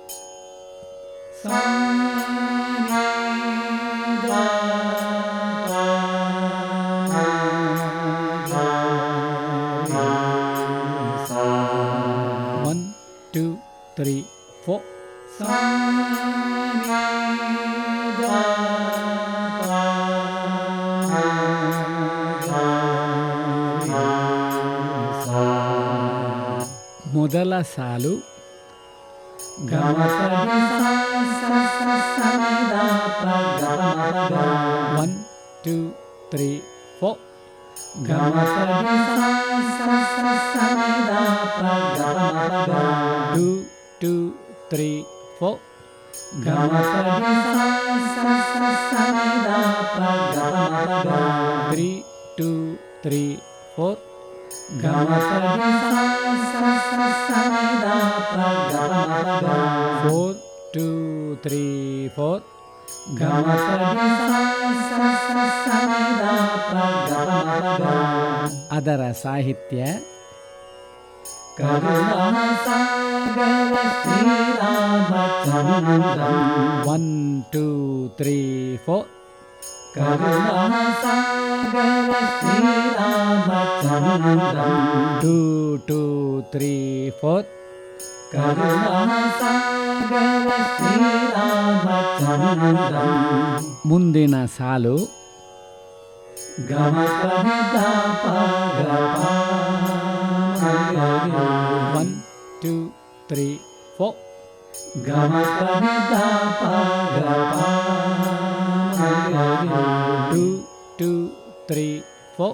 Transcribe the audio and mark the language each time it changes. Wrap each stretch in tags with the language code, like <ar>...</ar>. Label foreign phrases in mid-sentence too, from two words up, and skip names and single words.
<kn>1 2 3 4. ಮೊದಲ ಸಾಲು Gama Padi Sa Sa Sa Da Pa Gama Padi 1 2 3 4. Gama Padi Sa Sa Sa Sa Da Pa Gama Padi 2 2 3 4. Gama Padi Sa Sa Sa Sa Da Pa Gama Padi 3 2 3 4. Gama Padi Sa Sa Sa Sa Da Pa Gama Padi 4 2 3 4. Gama Padi Sa Sa Sa Sa Da Pa Gama Padi ಅದರ ಸಾಹಿತ್ಯ ಕರುಣಾಸಾಗರ ಶ್ರೀರಾಮಚಂದ್ರಂ 1 2 3 4. ಕರುಣಾಸಾಗರ ಶ್ರೀರಾಮಚಂದ್ರಂ 2 2 3 4. ಕರುಣಾಸಾಗರ ಶ್ರೀರಾಮಚಂದ್ರಂ ಮುಂದಿನ ಸಾಲು ಗಮ ಪನಿ ದ ಪ ಗ ಪ ಗ ಗ. 1 2 3 4. ಗಮ ಪನಿ ದ ಪ ಗ ಪ ಗ ಗ. 2 2 3 4.</kn>